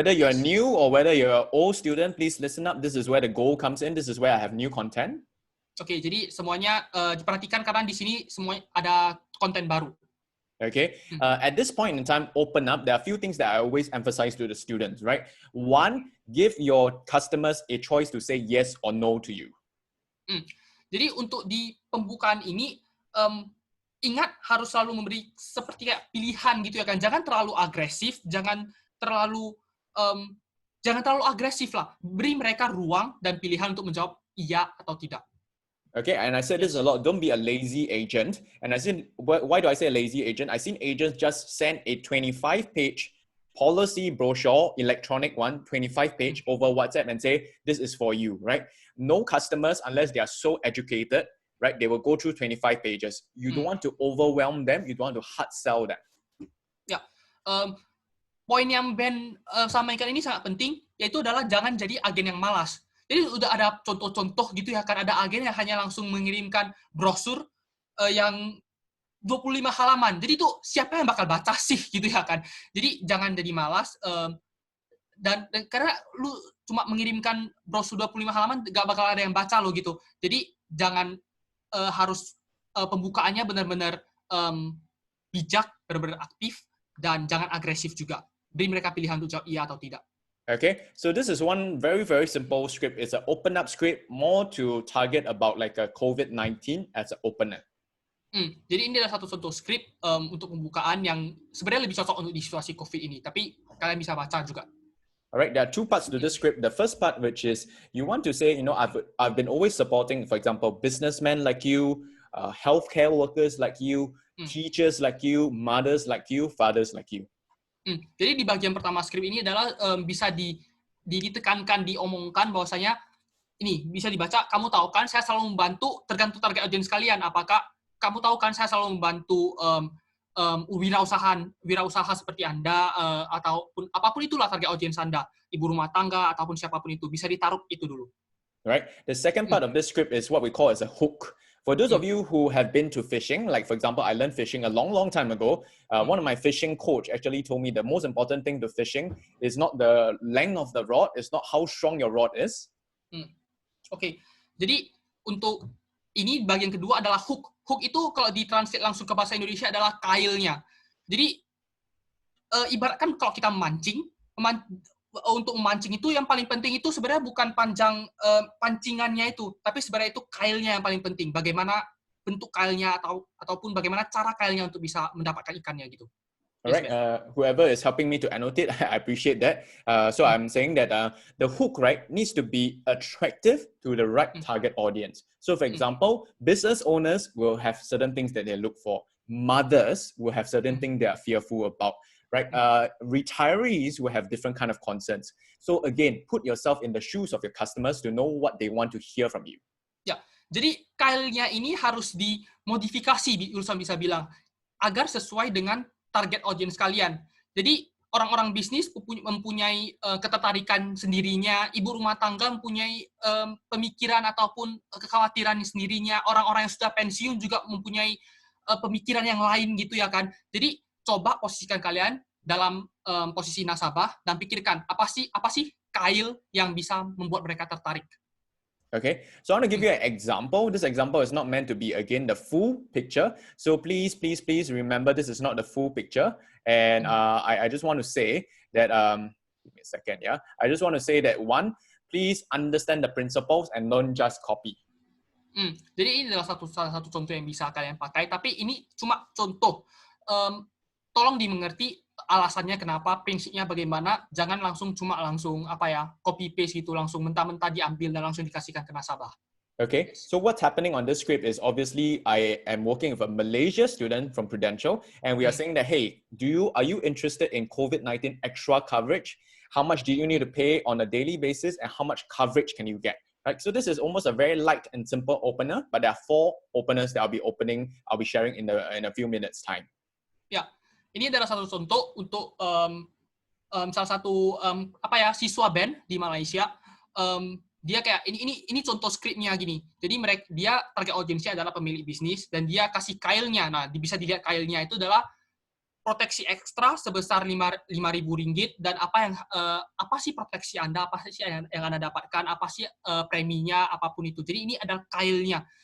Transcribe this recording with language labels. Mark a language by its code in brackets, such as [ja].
[en] Whether you're new or whether you're an old student, please listen up. This is where the goal comes in. This is where I have new content. [id] Oke, jadi semuanya diperhatikan karena di sini semua ada konten baru. [en] Okay, at this point in time, open up. There are a few things that I always emphasize to the students, right? One, give your customers a choice to say yes or no to you. [id] Jadi untuk di pembukaan ini, ingat harus selalu memberi seperti kayak pilihan gitu ya kan. Jangan terlalu agresif, jangan terlalu agresif lah. Beri mereka ruang dan pilihan untuk menjawab iya atau tidak. [en] Okay, and I said this a lot, don't be a lazy agent. And I said, why do I say a lazy agent? I've seen agents just send a 25-page policy brochure, electronic one, 25-page over WhatsApp and say, this is for you, right? No customers, unless they are so educated, right? They will go through 25 pages. You don't want to overwhelm them. You don't want to hard sell them. [id] Ya, poin yang Ben sampaikan ini sangat penting, yaitu adalah jangan jadi agen yang malas. Jadi udah ada contoh-contoh gitu ya kan, ada agen yang hanya langsung mengirimkan brosur yang 25 halaman. Jadi itu siapa yang bakal baca sih gitu ya kan. Jadi jangan jadi malas dan karena lu cuma mengirimkan brosur 25 halaman gak bakal ada yang baca lo gitu. Jadi jangan harus pembukaannya benar-benar bijak, benar-benar aktif dan jangan agresif juga. Beri mereka pilihan untuk jawab iya atau tidak. [en] Okay, so this is one very, very simple script. It's an open up script, more to target about like a COVID-19 as an opener. [id] Jadi ini adalah satu contoh script untuk pembukaan yang sebenarnya lebih cocok untuk di situasi COVID ini. Tapi kalian bisa baca juga. [en] Alright, there are two parts to this script. The first part, which is you want to say, I've been always supporting, for example, businessmen like you, healthcare workers like you, teachers like you, mothers like you, fathers like you. [id] Jadi di bagian pertama skrip ini adalah bisa ditekankan, diomongkan bahwasanya ini bisa dibaca, kamu tahu kan saya selalu membantu, tergantung target audience kalian, apakah kamu tahu kan saya selalu membantu wirausaha seperti Anda ataupun apapun itulah target audience Anda, ibu rumah tangga ataupun siapapun itu, bisa ditaruh itu dulu. [en] Right. The second part of this script is what we call as a hook. For those of you who have been to fishing, like for example, I learned fishing a long, long time ago. One of my fishing coach actually told me the most important thing to fishing is not the length of the rod, it's not how strong your rod is. Oke. [id] Jadi untuk ini bagian kedua adalah hook. Hook itu kalau ditranslate langsung ke bahasa Indonesia adalah kailnya. Jadi ibaratkan kalau kita memancing, untuk memancing itu yang paling penting itu sebenarnya bukan panjang pancingannya itu, tapi sebenarnya itu kailnya yang paling penting. Bagaimana bentuk kailnya ataupun bagaimana cara kailnya untuk bisa mendapatkan ikannya gitu. [en] Alright, whoever is helping me to annotate, I appreciate that. So I'm saying that the hook, right, needs to be attractive to the right target audience. So for example, business owners will have certain things that they look for. Mothers will have certain things they are fearful about. right? Retirees will have different kind of concerns. So again, put yourself in the shoes of your customers to know what they want to hear from you. [id] Ya, jadi Kyle-nya ini harus dimodifikasi, Wilson bisa bilang, agar sesuai dengan target audience kalian. Jadi orang-orang bisnis mempunyai ketertarikan sendirinya, ibu rumah tangga mempunyai pemikiran ataupun kekhawatiran sendirinya, orang-orang yang sudah pensiun juga mempunyai pemikiran yang lain gitu ya kan. Jadi coba posisikan kalian dalam posisi nasabah dan pikirkan apa sih Kyle yang bisa membuat mereka tertarik. [en] Okay, so I want to give you an example. This example is not meant to be, again, the full picture. So please remember this is not the full picture. And I just want to say that, give me a second, yeah. I just want to say that one, please understand the principles and don't just copy. [id] Jadi ini adalah salah satu contoh yang bisa kalian pakai, tapi ini cuma contoh. Tolong dimengerti alasannya kenapa, prinsipnya bagaimana, jangan langsung copy paste gitu, langsung mentah-mentah diambil dan langsung dikasihkan ke nasabah. [en] Okay, so what's happening on this script is obviously I am working with a Malaysia student from Prudential, and we are saying that, hey, are you interested in COVID-19 extra coverage? How much do you need to pay on a daily basis, and how much coverage can you get? Right, so this is almost a very light and simple opener, but there are 4 openers that I'll be sharing in a few minutes time. [id] Ya, ini adalah satu contoh untuk salah satu siswa band di Malaysia. Dia kayak ini contoh skripnya gini. Jadi dia target audiensnya adalah pemilik bisnis dan dia kasih Kyle-nya. Nah, bisa dilihat Kyle-nya itu adalah proteksi ekstra sebesar RM5.000 dan apa sih proteksi Anda, apa sih yang Anda dapatkan, apa sih preminya, apapun itu. Jadi ini adalah Kyle-nya.